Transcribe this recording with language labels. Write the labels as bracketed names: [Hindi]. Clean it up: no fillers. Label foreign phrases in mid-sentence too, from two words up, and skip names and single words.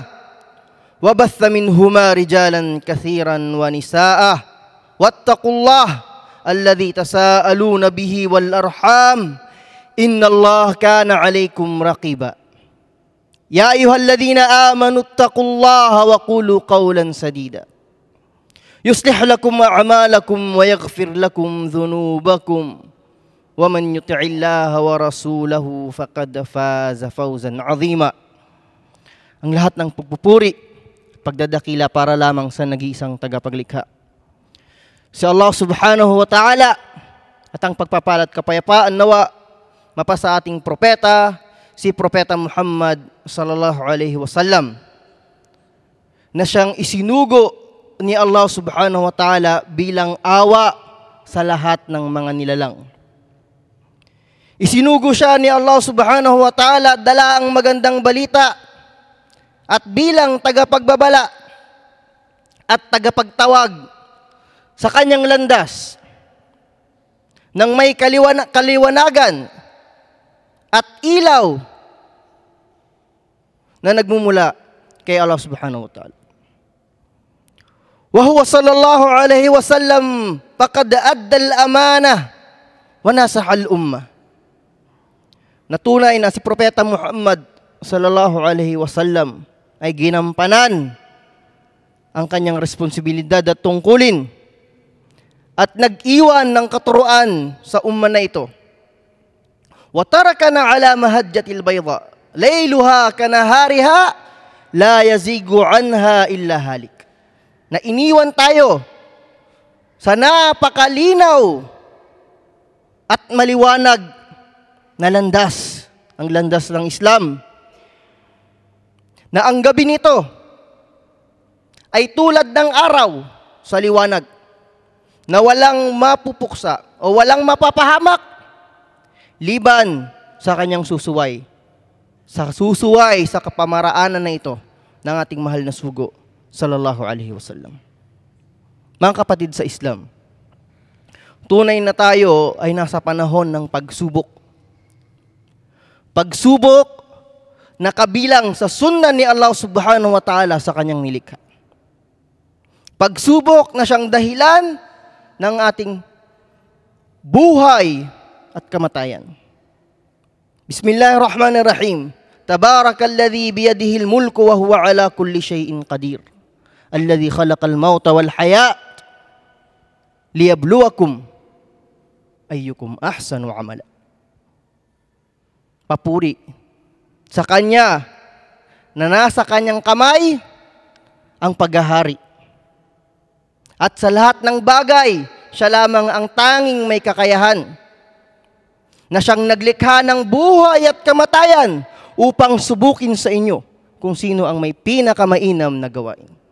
[Arabic] وبث منهما رجالا كثيرا ونساء واتقوا الله الذي تساءلون به والأرحام إن الله كان عليكم رقيبا يا أيها الذين آمنوا اتقوا الله وقولوا قولا سديدا يصلح لكم أعمالكم ويغفر لكم ذنوبكم ومن يطع الله ورسوله فقد فاز فوزا عظيما. [Filipino] Ang lahat ng pagpupuri, pagdadakila para lamang sa nag-iisang tagapaglikha, si [Arabic] الله سبحانه وتعالى, [Filipino] at ang pagpapalat kapayapaan nawa mapasa ating propeta, si Propeta Muhammad [Arabic] صلى الله عليه وسلم, [Filipino] na siyang isinugo ni [Arabic] الله سبحانه وتعالى [Filipino] bilang awa sa lahat ng mga nilalang. Isinugo siya ni [Arabic] الله سبحانه وتعالى [Filipino] dala ang magandang balita at bilang tagapagbabala at tagapagtawag sa kanyang landas ng may kaliwanagan at ilaw na nagmumula kay [Arabic] الله سبحانه وتعالى. وهو صلى الله عليه وسلم فقد أدى الأمانة ونصح الأمة. [Filipino] Natunay na si Propeta Muhammad [Arabic] صلى الله عليه وسلم [Filipino] ay ginampanan ang kanyang responsibilidad at tungkulin at nag-iwan ng katuruan sa umma na ito. [Arabic] وتركنا على المحجة البيضاء ليلها كنهارها لا يزيغ عنها إلا هالك. [Filipino] Na iniwan tayo sa napakalinaw at maliwanag na landas, ang landas ng Islam, na ang gabi nito ay tulad ng araw sa liwanag, na walang mapupuksa o walang mapapahamak liban sa kanyang susuway, sa kapamaraanan na ito ng ating mahal na sugo [Arabic] صلى الله عليه وسلم. [Filipino] Mga kapatid sa Islam, tunay na tayo ay nasa panahon ng pagsubok. Pagsubok na kabilang sa sunna ni [Arabic] الله سبحانه وتعالى [Filipino] sa kanyang nilikha. Pagsubok na siyang dahilan ng ating buhay at kamatayan. [Arabic] بسم الله الرحمن الرحيم. تبارك الذي بيده الملك وهو على كل شيء قدير. الذي خلق الموت والحياة ليبلوكم أيكم أحسن عملا. [Filipino] Papuri sa Kanya na nasa Kanyang kamay ang paghahari at sa lahat ng bagay siya lamang ang tanging may kakayahan na siyang naglikha ng buhay at kamatayan upang subukin sa inyo kung sino ang may pinakamainam na gawain.